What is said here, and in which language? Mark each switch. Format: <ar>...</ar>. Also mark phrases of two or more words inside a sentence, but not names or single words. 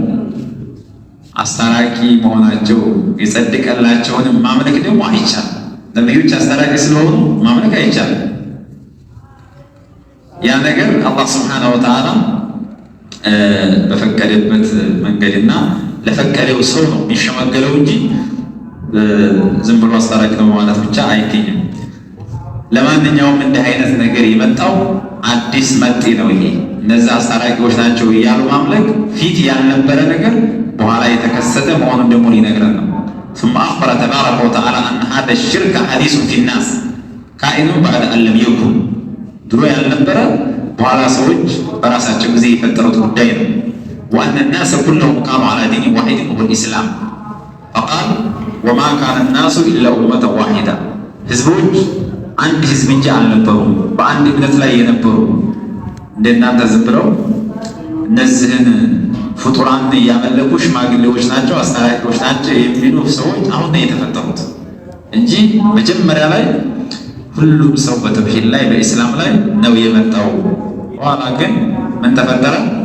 <am>አስታራቂ መሆናቸው የጸደቀላቸውንም ማምለክ ደግሞ አይቻልም። ነቢዮች አስታራቂ ስለሆኑ ማምለክ አይቻልም። ያ ነገር አላህ</am> <ar>سبحانه وتعالى</ar> <am>በፈቀደበት መንገድና ለፈቀደው ሰው ነው የሚሸመገለው እንጂ ዝም ብሎ አስታራቂ ነው ማለት ብቻ አይገኝም። ለማንኛውም እንዲህ አይነት ነገር የመጣው አዲስ መጤ ነው። ይሄ እነዛ አስታራቂዎች ናቸው እያሉ ማምለክ ፊት ያልነበረ ነገር በኋላ የተከሰተ መሆኑን ደግሞ ሊነግረን ነው።</am> <ar>ثم أخبر تبارك وتعالى أن هذا الشرك حديث في الناس كائن بعد أن لم يكن</ar> <am>ድሮ ያልነበረ በኋላ ሰዎች በራሳቸው ጊዜ የፈጠሩት ጉዳይ ነው።</am> <ar>وأن الناس كلهم قاموا على دين واحد وهو الإسلام فقال وما كان الناس إلا أمة واحدة</ar> <am>ህዝቦች አንድ ህዝብ እንጂ አልነበሩም፣ በአንድ እምነት ላይ የነበሩ እንደናንተ ዝም ብለው እነዚህን ፍጡራን እያመለኩ ሽማግሌዎች ናቸው አስታራቂዎች ናቸው የሚሉ ሰዎች አሁን ነው የተፈጠሩት እንጂ መጀመሪያ ላይ ሁሉም ሰው በተውሂድ ላይ በእስላም ላይ ነው የመጣው። በኋላ ግን ምን ተፈጠረ?</am>